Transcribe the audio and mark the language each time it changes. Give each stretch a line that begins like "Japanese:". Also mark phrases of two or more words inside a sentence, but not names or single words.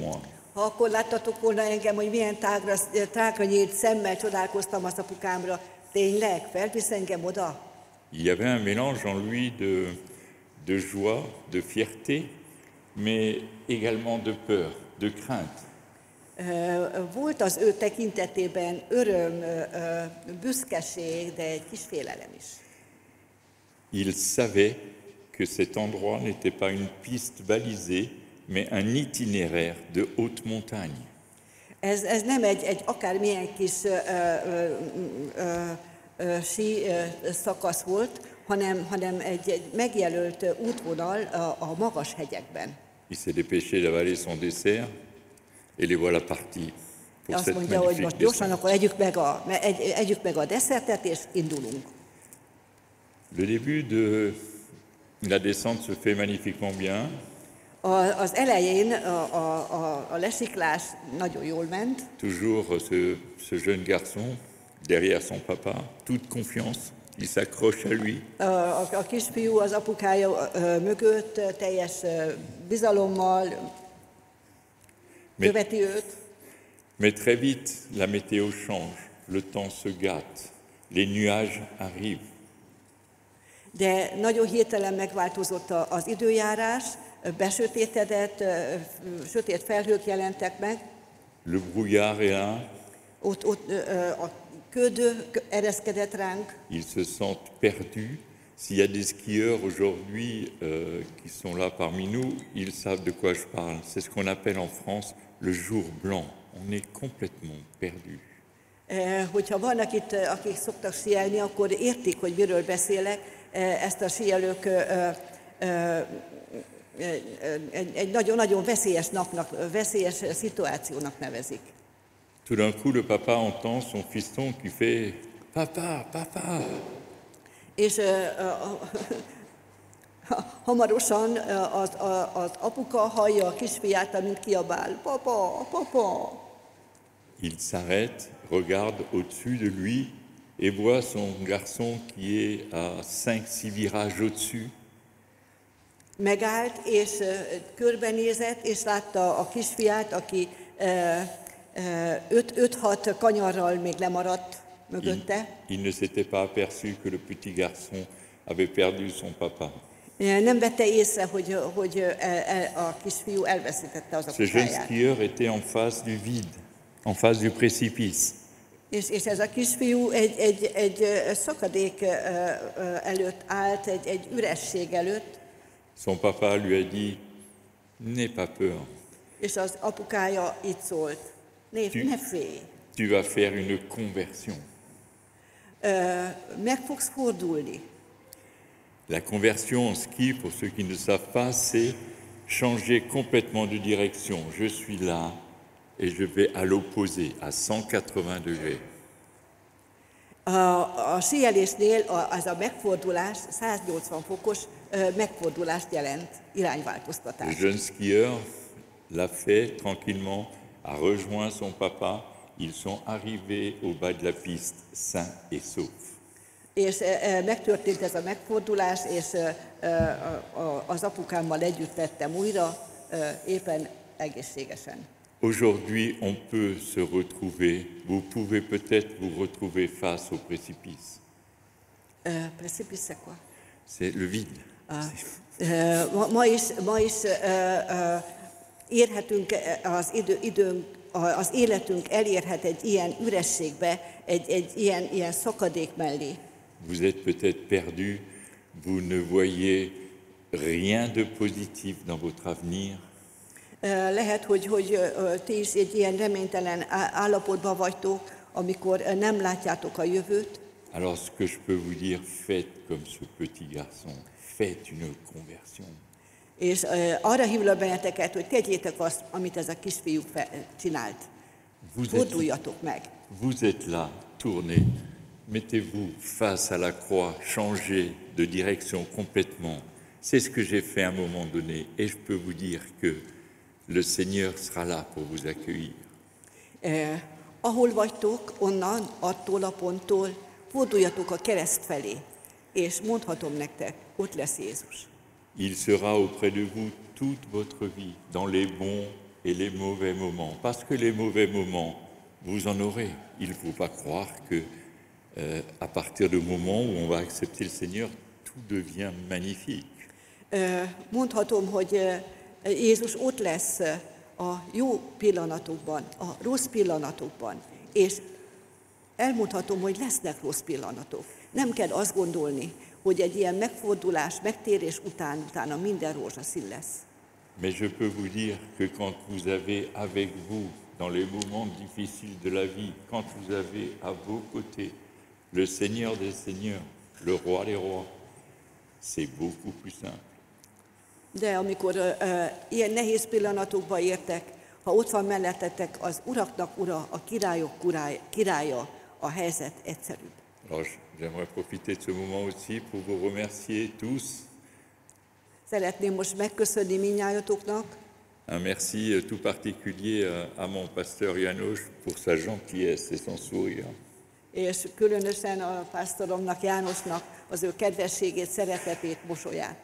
Hungarian: » Ha akkor láttatok volna engem, hogy milyen tágra nyílt szemmel csodálkoztam az apukámra, Tényleg, felvisz engem oda?
French: Il y avait un mélange en lui de joie, de fierté, mais également de peur, de crainte.
Hungarian: Volt az ő tekintetében öröm, büszkeség, de egy kis félelem is.
French: Il savait que cet endroit n'était pas une piste balisée, mais un itinéraire de haute montagne.
Hungarian: Ez nem egy akármilyen kis sí szakasz volt, hanem egy megjelölt útvonal a magas hegyekben.
French: Il s'est dépêché d'avaler son dessert et les voilà partis pour
Hungarian: Azt
French: cette
Hungarian: mondja, hogy most
French: magnifique
Hungarian: gyorsan,
French: descente.
Hungarian: akkor együk meg a desszertet, és indulunk.
French: Le début de la descente se fait magnifiquement bien.
Hungarian: Az elején a lesiklás nagyon jól ment.
French: Toujours ce jeune garçon derrière son papa, toute confiance, il s'accroche à lui.
Hungarian: A kisfiú az apukája mögött teljes bizalommal követi őt.
French: Mais très vite, la météo change, le temps se gâte, les nuages arrivent.
Hungarian: De nagyon hirtelen megváltozott az időjárás, besötétedett, sötét felhők jelentek meg.
French: Le brouillard est là,
Hungarian: Ott a köd ereszkedett ránk.
French: ils se sentent perdus. S'il y a des skieurs aujourd'hui qui sont là parmi nous, ils savent de quoi je parle. C'est ce qu'on appelle en France le jour blanc. On est complètement perdu.
Hungarian: Hogyha vannak itt, akik szoktak síelni, akkor értik, hogy miről beszélek. Ezt a síelők egy nagyon-nagyon veszélyes napnak, veszélyes szituációnak nevezik.
French: Tout d'un coup, le papa entend son fiston qui fait « Papa, papa !»
Hungarian: És hamarosan az apuka hallja a kisfiát, amint kiabál, papa, papa.
French: Il s'arrête, regarde au-dessus de lui et voit son garçon qui est à 5-6 virages au-dessus.
Hungarian: Megállt, és körbenézett, és látta a kisfiát, aki 5-6 kanyarral még lemaradt mögötte.
French: Il ne s'était pas aperçu que le petit garçon avait perdu son papa.
Hungarian: Nem vette észre, hogy a kisfiú elveszítette az
French: Ce jeune
Hungarian: apukáját.
French: skieur était en face du vide, en face du précipice.
Hungarian: És ez a kisfiú egy szakadék előtt állt, egy üresség előtt,
French: Son papa lui a dit « N'aie pas peur,
Hungarian: és az apukája így szólt, ne félj,
French: tu vas faire une conversion.
Hungarian: meg fogsz fordulni.
French: La conversion en ski, pour ceux qui ne savent pas, c'est changer complètement de direction. Je suis là et je vais à l'opposé, à 180 degrés.
Hungarian: A síelésnél az a megfordulás 180 fokos megfordulást jelent,
French: Le
Hungarian: irányváltoztatás.
French: jeune skieur l'a fait tranquillement, a rejoint son papa. Ils sont arrivés au bas de la piste, sains et saufs.
Hungarian: És megtörtént ez a megfordulás, és az apukámmal együtt tettem újra, éppen egészségesen.
French: Aujourd'hui, on peut se retrouver, vous pouvez peut-être vous retrouver face au précipice. Precipice, quoi? C'est le vide.
Hungarian: Ma is érhetünk az életünk elérhet egy ilyen ürességbe, egy ilyen szakadék mellé.
French: Vous êtes peut-être perdu, vous ne voyez rien de positif dans votre avenir.
Hungarian: Lehet, hogy ti is egy ilyen reménytelen állapotban vagytok, amikor nem látjátok a jövőt.
French: Alors ce que je peux vous dire, faites comme ce petit garçon, faites une conversion.
Hungarian: És arra hívlak benneteket, hogy tegyétek azt, amit ez a kisfiú csinált. Forduljatok meg.
French: Vous êtes là, tournez, mettez-vous face à la croix, changez de direction complètement. C'est ce que j'ai fait à un moment donné et je peux vous dire que le Seigneur sera là pour vous accueillir.
Hungarian: Ahol vagytok, onnan, attól a ponttól, forduljatok a kereszt felé, és mondhatom nektek, ott lesz Jézus.
French: Il sera auprès de vous toute votre vie, dans les bons et les mauvais moments. Parce que les mauvais moments, vous en aurez. Il ne faut pas croire que à partir du moment où on va accepter le Seigneur, tout devient magnifique.
Hungarian: Mondhatom, hogy Jézus ott lesz a jó pillanatokban, a rossz pillanatokban, és elmondhatom, hogy lesznek rossz pillanatok. Nem kell azt gondolni, hogy egy ilyen megfordulás, megtérés utána minden rózsaszín lesz.
French: Mais je peux vous dire que quand vous avez avec vous, dans les moments difficiles de la vie, quand vous avez à vos côtés le Seigneur des Seigneurs, le Roi des Rois, c'est beaucoup plus simple.
Hungarian: De amikor ilyen nehéz pillanatokba értek, ha ott van mellettetek az uraknak ura, a királyok királya, a helyzet egyszerűbb.
French: Alors j'aimerais profiter de ce moment aussi pour vous remercier tous.
Hungarian: Szeretném most megköszönni mindnyájatoknak.
French: Un merci tout particulier à mon pasteur János pour sa gentillesse et son sourire.
Hungarian: És különösen a pásztoromnak, Jánosnak az ő kedvességét, szeretetét, mosolyát.